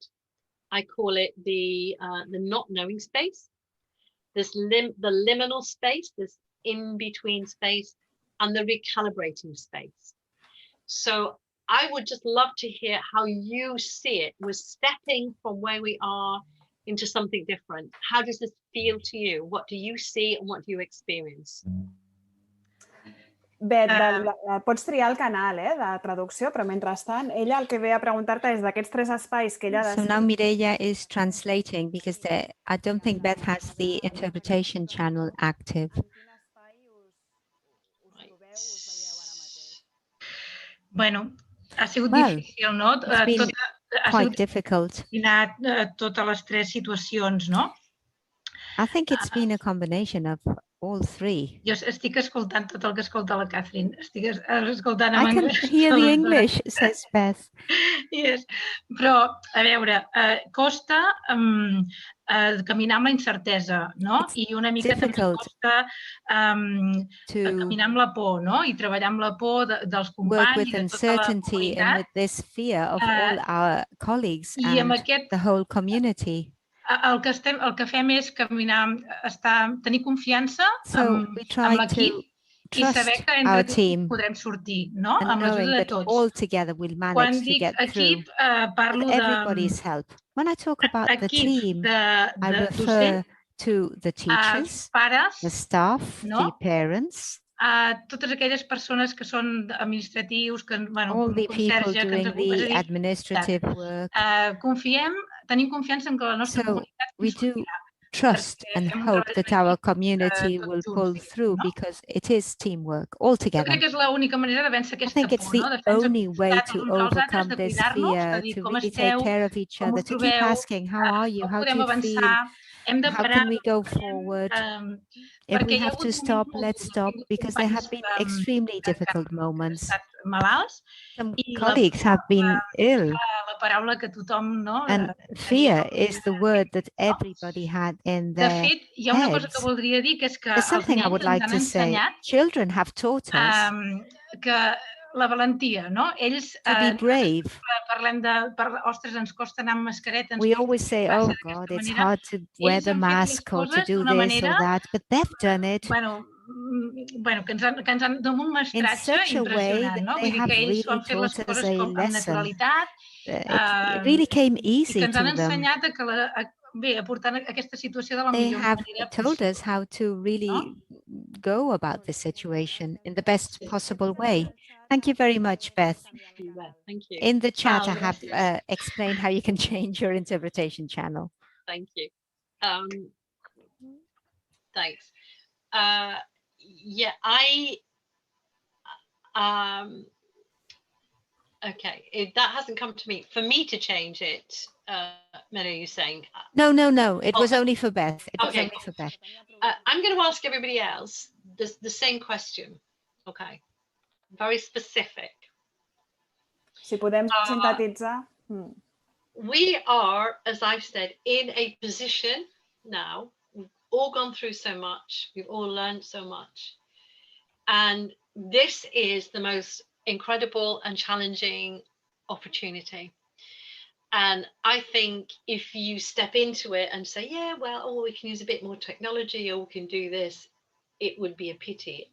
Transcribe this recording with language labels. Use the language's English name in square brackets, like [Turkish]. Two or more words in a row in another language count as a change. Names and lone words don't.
[English] I call it the not knowing space, the liminal space, this in-between space, and the recalibrating space. So I would just love to hear how you see it. We're stepping from where we are into something different. How does this feel to you? What do you see and what do you experience? Beth, [Catalan] pots triar el canal de traducció, però mentrestant, ella el que ve a preguntar-te és d'aquests 3 espais que ella ha [English] So [Catalan] de... [English] now Mireia is translating because I don't think Beth has the interpretation channel active. [Catalan] Bueno, ha sigut [English] Well, [Catalan] difícil, no? [English] it's been [Catalan] Ha [English] quite [Catalan] sigut [English] difficult. [Catalan] coordinar totes les 3 situacions, no? [English] I think it's been a combination of all 3. [Catalan] Jo estic escoltant tot el que escolta la Kathryn. Estic escoltant en [English] I can [Catalan] anglès. [English] hear the English, says Beth. Yes. [Catalan] Però, a veure, costa caminar amb la incertesa, no? [English] It's [Catalan] I una mica també [English] difficult [Catalan] costa [English] to [Catalan] caminar amb la por, no? I treballar amb la por dels [English] work [Catalan] companys [English] with [Catalan] i de tota la [English] uncertainty and [Catalan] comunitat. [English] with this fear of all our colleagues [Catalan] I amb [English] and [Catalan] aquest, [English] the whole community. [Catalan] el que fem és caminar, tenir confiança [English] So we [Catalan] amb [English] try [Catalan] l'equip [English] to [Catalan] i saber [English] trust [Catalan] que [English] our [Catalan] entre tots [English] team [Catalan] podrem sortir, no? [English] and [Catalan] Amb l'ajuda [English] knowing [Catalan] de [English] that [Catalan] tots. [English] all together we'll [Catalan] Quan [English] manage to [Catalan] dic [English] get through [Catalan] equip, parlo [English] with everybody's help. When I talk about the [Catalan] d'equip [English] team, I [Catalan] de [English] refer [Catalan] docent, [English] to the teachers, [Catalan] pares, [English] the staff, the [Catalan] no? [English] parents, [Catalan] totes aquelles persones que són administratius, que, bueno, [English] all the people [Catalan] conserge, que ens [English] doing [Catalan] ocupa. És a [English] the [Catalan] dir, [English] administrative work. [Catalan] tenim confiança en que la nostra [English] So [Catalan] comunitat [English] we do [Catalan] sortirà. [English] trust and [Catalan] fem un [English] hope [Catalan] treball [English] that [Catalan] d'equip, [English] our community will [Catalan] tots [English] pull [Catalan] junts, [English] through [Catalan] no? [English] because it is teamwork all [Catalan] Jo [English] together. [Catalan] crec que és l'única manera de vèncer [English] I [Catalan] aquesta [English] think it's [Catalan] por, [English] the [Catalan] no? De fer-nos [English] only way [Catalan] costat [English] to [Catalan] els uns als altres, [English] overcome [Catalan] de [English] this [Catalan] cuidar-nos, de [English] fear, [Catalan] dir [English] to [Catalan] com [English] really take [Catalan] esteu, [English] care of each [Catalan] com [English] other, [Catalan] us [English] to keep [Catalan] trobeu, [English] asking, how are you, [Catalan] com [English] how do [Catalan] podem [English] you feel? [Catalan] avançar. hem de [English] How [Catalan] parar, [English] can we go forward? If we [Catalan] perquè hi ha [English] have to [Catalan] hagut [English] stop, [Catalan] moments molt [English] let's [Catalan] durs. [English] stop, [Catalan] He hagut [English] because there have [Catalan] companys [English] been extremely [Catalan] que [English] difficult [Catalan] han [English] moments. [Catalan] estat malalts [English] Some [Catalan] i [English] colleagues have been ill, [Catalan] la paraula que tothom [English] and fear is the word that everybody had in [Catalan] De [English] their [Catalan] fet, hi ha una cosa que [English] heads. [Catalan] voldria dir, que és que [English] There's [Catalan] els [English] something I [Catalan] nens [English] would [Catalan] ens [English] like [Catalan] han [English] to say. [Catalan] ensenyat [English] Children have taught us [Catalan] que la valentia, no? Ells, [English] to be brave. [Catalan] parlem ostres, ens costa anar amb mascareta, ens [English] We [Catalan] costa [English] always say, [Catalan] fer-se [English] oh [Catalan] d'aquesta [English] God, it's [Catalan] manera. [English] hard to wear [Catalan] Ells [English] the [Catalan] han fet les [English] mask or to [Catalan] coses [English] do [Catalan] d'una [English] this [Catalan] manera, [English] or that, but they've done it [Catalan] bueno, que ens han d'un [English] in [Catalan] mestratge [English] such a way [Catalan] impressionant, [English] that [Catalan] no? [English] they [Catalan] Vull dir [English] have [Catalan] que ells s'ho [English] really [Catalan] han fet les [English] taught us [Catalan] coses [English] a [Catalan] amb [English] lesson. [Catalan] naturalitat [English] It really came [Catalan] i que [English] easy [Catalan] ens han [English] to them. [Catalan] ensenyat a portar aquesta situació de la [English] They [Catalan] millor [English] have [Catalan] manera [English] told us [Catalan] possible. [English] how to really go about this situation in the best possible way. Thank you very much, Beth. Thank you. In the chat, I have Gracias. explained how you can change your interpretation channel. Thank you. Thanks. Yeah, okay, that hasn't come to me. For me to change it, Mary, you're saying? No. It was only for Beth. It was only for Beth. I'm going to ask everybody else the same question. Okay. Very specific. [Catalan] Si podem sintetitzar. [English] We are, as I've said, in a position now. We've all gone through so much. We've all learned so much. And this is the most incredible and challenging opportunity. And I think if you step into it and say, yeah, well, we can use a bit more technology or we can do this, it would be a pity.